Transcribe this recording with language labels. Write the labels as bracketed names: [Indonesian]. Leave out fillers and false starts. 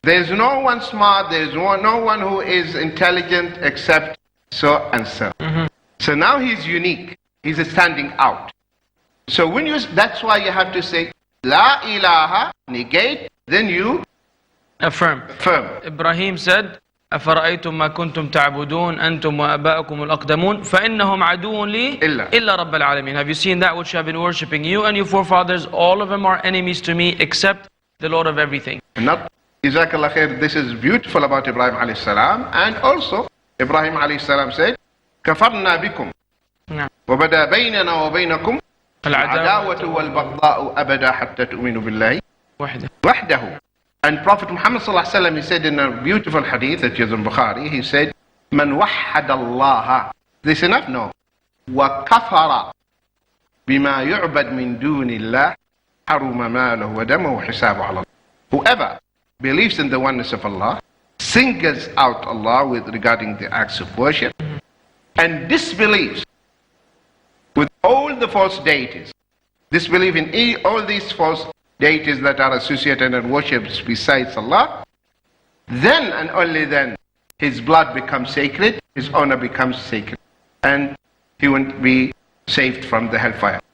[English] There's no one smart, there's no one who is intelligent except so and so. So now he's unique, he's standing out. So when you, that's why you have to say La ilaha, negate, then you affirm. affirm. [Arabic] Ibrahim said, أفرأيتم ما كنتم تعبدون أنتم وآباؤكم الأقدمون فإنهم عدو لي إلا رب العالمين. [English] Have you seen that which have been worshipping you and your forefathers? All of them are enemies to me except the Lord of everything. Not, Jazakallah khair, this is beautiful about Ibrahim alayhi salam. And also, Ibrahim alayhi salam said, [Arabic] كفرنا بكم وبدا بيننا وبينكم العداوة والبغضاء أبدا حتى تؤمنوا بالله وحده. [English] And Prophet Muhammad sallallahu alaihi wasallam, he said in a beautiful hadith that is in Bukhari, he said, [Arabic] "Man wahhada Allah." [English] This enough? No. [Arabic] وَكَفَرَ بِمَا يُعْبَدْ مِن دُونِ اللَّهِ حَرُمَ مَالُهُ وَدَمُهُ وَحِسَابُهُ عَلَى اللَّهِ. [English] Whoever believes in the oneness of Allah, singles out Allah with regarding the acts of worship, and disbelieves with all the false deities, disbelieve in all these false deities that are associated and worshipped besides Allah, then and only then his blood becomes sacred, his honor becomes sacred, and he won't be saved from the hellfire.